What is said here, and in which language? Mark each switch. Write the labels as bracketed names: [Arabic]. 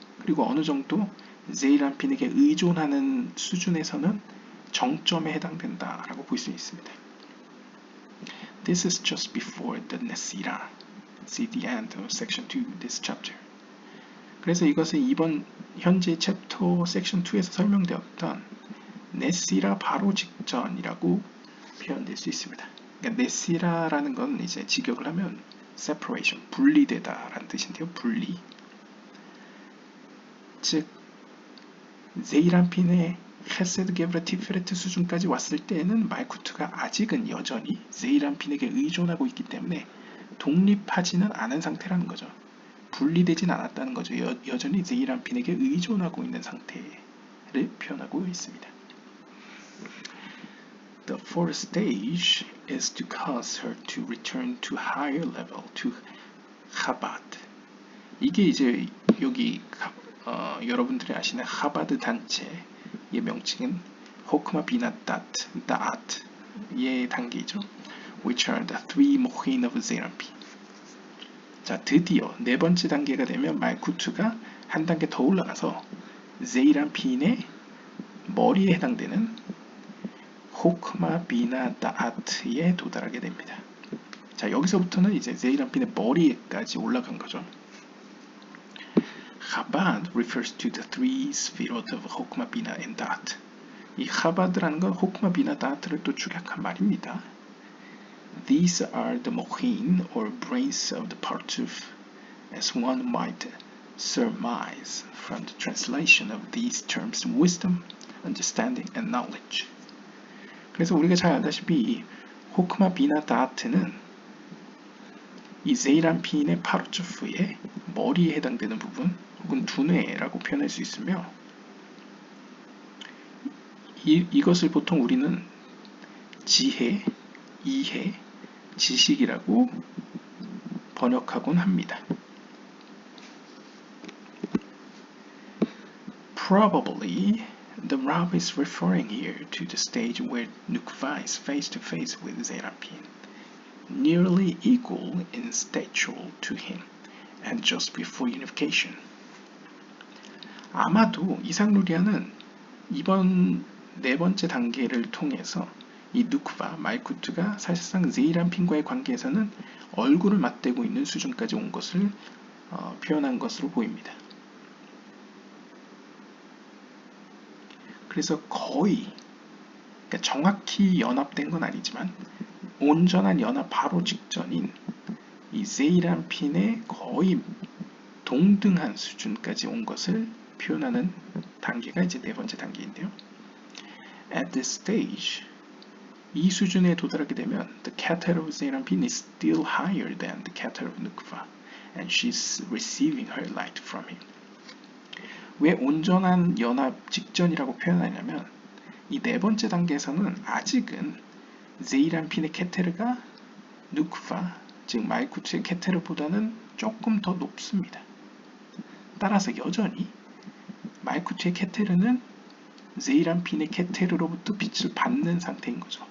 [Korean] 그리고 어느 정도 세이란핀에게 의존하는 수준에서는 정점에 해당된다라고 볼 수 있습니다. [English] This is just before the Nesira. See the end of section 2, this chapter. [Korean] 그래서 이것은 이번 현재 챕터 섹션 2에서 설명되었던 네시라 바로 직전이라고 표현될 수 있습니다. 그러니까 네시라라는 건 이제 직역을 하면 separation, 분리되다라는 뜻인데요. 분리. 즉 세이란핀의 헤세드, 게브라, 티페레트 수준까지 왔을 때에는 말쿠트가 아직은 여전히 세이란핀에게 의존하고 있기 때문에 독립하지는 않은 상태라는 거죠. 분리되진 않았다는 거죠. 여전히 세이란핀에게 의존하고 있는 상태를 표현하고 있습니다. [English] The fourth stage is to cause her to return to higher level, to Chabad. [Korean] 이게 이제 여기 여러분들이 아시는 하바드 단체의 명칭은 호크마 비나 다트의 단계이죠. [English] Which are the three mochin of Seraphim. [Korean] 자, 드디어 네 번째 단계가 되면 말쿠트가 한 단계 더 올라가서 세이란핀의 머리에 해당되는 호크마 비나 다트에 도달하게 됩니다. 자, 여기서부터는 이제 세이란핀의 머리에까지 올라간 거죠. [English] Chabad refers to the three sefirot of Hokmah, Bina, and Dat. [Korean] 이 Chabad라는 건 호크마 비나 다트를 또 축약한 말입니다. [English] These are the mochin or brains of the Partsuf, as one might surmise from the translation of these terms wisdom, understanding, and knowledge. [Korean] 그래서 우리가 잘 알다시피 이 호크마 비나 다트는 이 세이란핀의 파르츠프의 머리에 해당되는 부분 혹은 두뇌라고 표현할 수 있으며 이것을 보통 우리는 지혜, 이해, 지식이라고 번역하곤 합니다. [English] Probably the Rav is referring here to the stage where Nukva is face to face with Seraphim, nearly equal in stature to him, and just before unification. [Korean] 아마도 이삭루리아는 이번 네 번째 단계를 통해서 이 누크바, 말쿠트가 사실상 세이란핀과의 관계에서는 얼굴을 맞대고 있는 수준까지 온 것을 표현한 것으로 보입니다. 그래서 거의 그러니까 정확히 연합된 건 아니지만 온전한 연합 바로 직전인 이 세이란핀의 거의 동등한 수준까지 온 것을 표현하는 단계가 이제 네 번째 단계인데요. [English] At this stage, [Korean] 이 수준에 도달하게 되면 [English] the Keter of Seraphim is still higher than the Keter of Nukva, and she's receiving her light from him. [Korean] 왜 온전한 연합 직전이라고 표현하냐면 이 네 번째 단계에서는 아직은 세이란핀의 케테르가 누크바, 즉 말쿠트의 케테르보다는 조금 더 높습니다. 따라서 여전히 말쿠트의 케테르는 세이란핀의 케테르로부터 빛을 받는 상태인 거죠.